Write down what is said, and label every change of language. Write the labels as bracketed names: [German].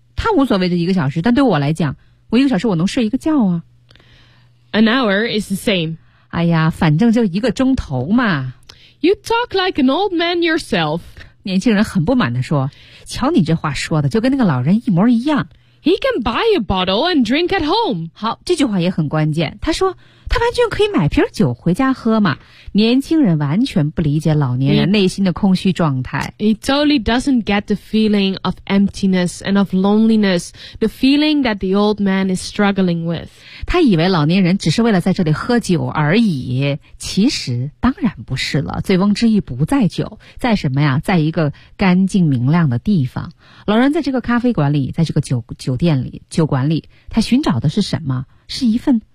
[Chinese] 他无所谓这一个小时，但对我来讲，我一个小时我能睡一个觉啊。 [English] An hour is the same. [Chinese] 哎呀，反正就一个钟头嘛。 [English] You talk like an old man yourself. [Chinese] 年轻人很不满地说，瞧你这话说的就跟那个老人一模一样。 [English] He can buy a bottle and drink at home. [Chinese] 好，这句话也很关键。他说，他完全可以买瓶酒回家喝嘛。年轻人完全不理解老年人内心的空虚状态。 [English] He totally doesn't get the feeling of emptiness and of loneliness, the feeling that the old man is struggling with. [Chinese] 他以为老年人只是为了在这里喝酒而已，其实当然不是了。醉翁之意不在酒，在什么呀？在一个干净明亮的地方。老人在这个咖啡馆里，在这个酒店里，酒馆里，他寻找的是什么？是一份